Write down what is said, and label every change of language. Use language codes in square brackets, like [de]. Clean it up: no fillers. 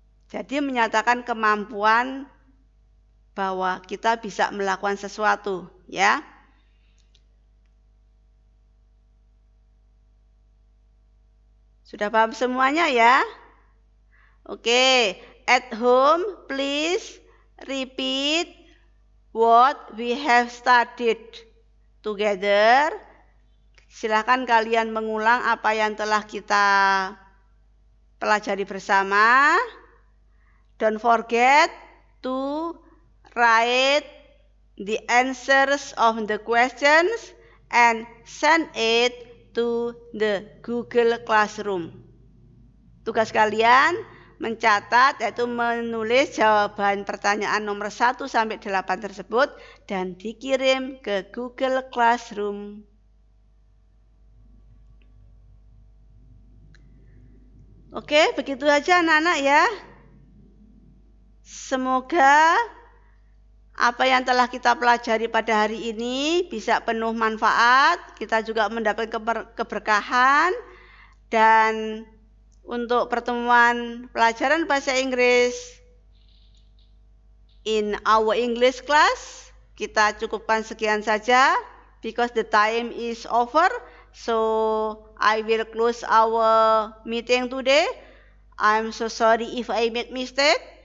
[id] Jadi menyatakan kemampuan bahwa kita bisa melakukan sesuatu, ya. Sudah paham semuanya ya? [en] Oke, at home please repeat what we have studied together. [id] Silakan kalian mengulang apa yang telah kita pelajari bersama. [en] Don't forget to write the answers of the questions and send it to the Google Classroom. [id] Tugas kalian mencatat, yaitu menulis jawaban pertanyaan nomor 1 sampai 8 tersebut dan dikirim ke Google Classroom. Oke, begitu aja anak-anak ya. Semoga apa yang telah kita pelajari pada hari ini bisa penuh manfaat, kita juga mendapat keberkahan, dan untuk pertemuan pelajaran bahasa Inggris [en] in our English class, [id] kita cukupkan sekian saja [en] because the time is over. So I will close our meeting today. I'm so sorry if I made mistake.